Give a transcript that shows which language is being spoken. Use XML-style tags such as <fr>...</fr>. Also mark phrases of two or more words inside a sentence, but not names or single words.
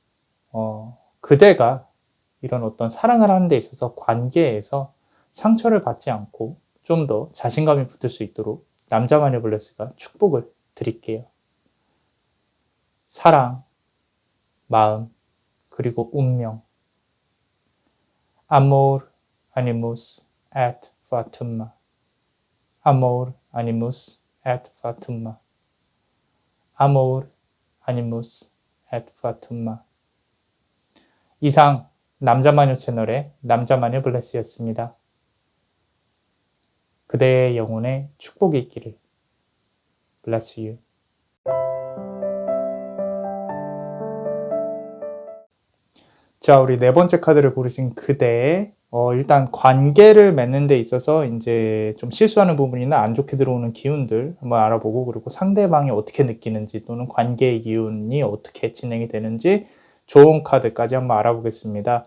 <ko>그대가 이런 어떤 사랑을 하는 데 있어서 관계에서 상처를 받지 않고 좀 더 자신감이 붙을 수 있도록 남자 마녀 블레스가 축복을 드릴게요. 사랑, 마음, 그리고 운명.</ko> <la>Amor animus et fatum. Amor animus et fatum. Amor animus et fatum.</la> <ko>이상 남자마녀 채널의 남자마녀 블레스였습니다. 그대의 영혼에 축복이 있기를.</ko> <en>Bless you.</en> <ko>자, 우리 네 번째 카드를 고르신 그대. 일단 관계를 맺는 데 있어서 이제 좀 실수하는 부분이나 안 좋게 들어오는 기운들 한번 알아보고 그리고 상대방이 어떻게 느끼는지 또는 관계의 기운이 어떻게 진행이 되는지 좋은 카드까지 한번 알아보겠습니다.</ko>